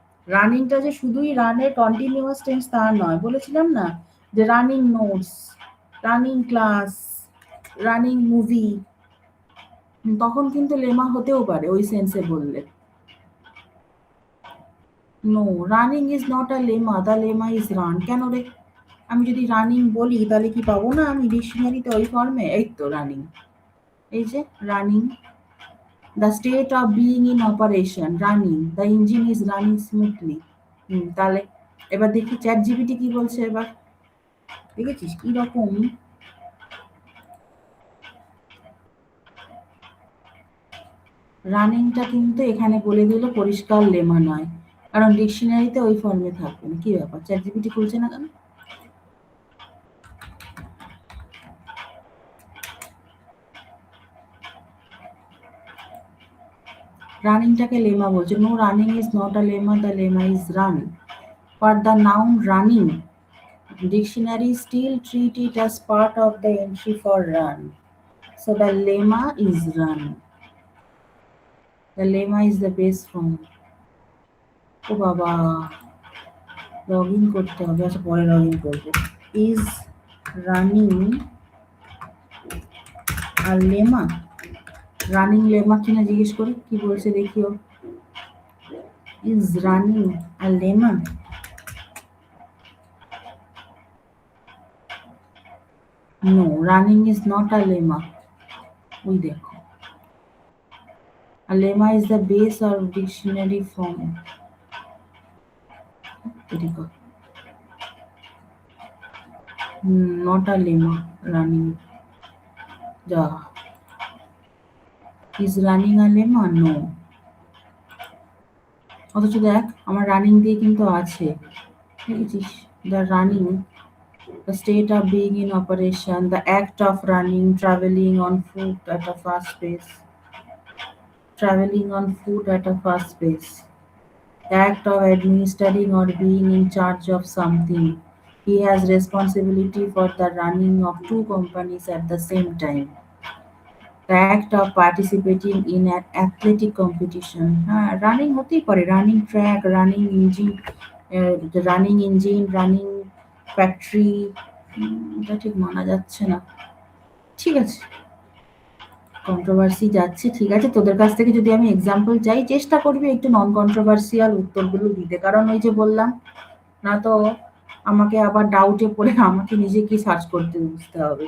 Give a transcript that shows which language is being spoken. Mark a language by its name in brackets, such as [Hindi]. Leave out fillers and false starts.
[Bangla] রানিংটা যে শুধুই রানের কন্টিনিউয়াস টেন্স তা নয়, বলেছিলাম না যে running notes, running class, running movie, তখন কিন্তু লেমা হতেও পারে ওই সেন্সে বললে। [English] No, running is not a lemma, the lemma is run. [Bangla] কেন রে? আমি যদি রানিং বলি তাহলে কি পাবো না আমি ডিকশনারিতে ওই ফর্মে? এই তো রানিং, এই যে running, [English] the state of being in operation, running, the engine is running smoothly। [Bangla] তাহলে এবার দেখি চ্যাট জিপিটি কি বলছে এবার, দেখেছিস কি রকম? রানিংটা কিন্তু এখানে বলে দিল পরিষ্কার লেমা নয়, কারণ ডিকশনারিতে ওই ফর্মে থাকবে না। কি ব্যাপার, চ্যাট জিপিটি খুলছে না কেন? রানিংটাকে লেমা বলছে। [English] No, running is not a lemma, the lemma is run. For the noun running, dictionary still treat it as part of the entry for run, so the lemma is run, the lemma is the base form। [Bangla] ও বাবা, log in করতে হবে, আচ্ছা পরে log in করবো। [English] is running are lemma, [Bangla] running lemma কিনা জিজ্ঞেস করি, কি বলছে দেখিও। [English] Is running are lemma, no, running is not a lemma. [Bangla] ওই দেখো, [English] a lemma is the base or dictionary form। not a lemma, running। যা, is running a lemma? No। [Bangla] অথচ দেখ আমার রানিং দিয়ে কিন্তু আছে, দেখেছিস? [English] the running, the state of being in operation, the act of running, traveling on foot at a fast pace, traveling on foot at a fast pace, the act of administering or being in charge of something, he has responsibility for the running of two companies at the same time, the act of participating in an athletic competition। [Bangla] হ্যাঁ, running হতেই পারে, running track, running engine, running engine, running factory, এটা ঠিক মানা যাচ্ছে না। ঠিক আছে, কন্ট্রোভার্সি যাচ্ছে, ঠিক আছে। তোদের কাছ থেকে যদি আমি এক্সাম্পল চাই, চেষ্টা করবি একটু নন কন্ট্রোভার্সিয়াল উত্তরগুলো দিতে, কারণ ওই যে বললাম না তো আমাকে আবার ডাউটে পড়ে আমাকে নিজেকে সার্চ করতে বুঝতে হবে।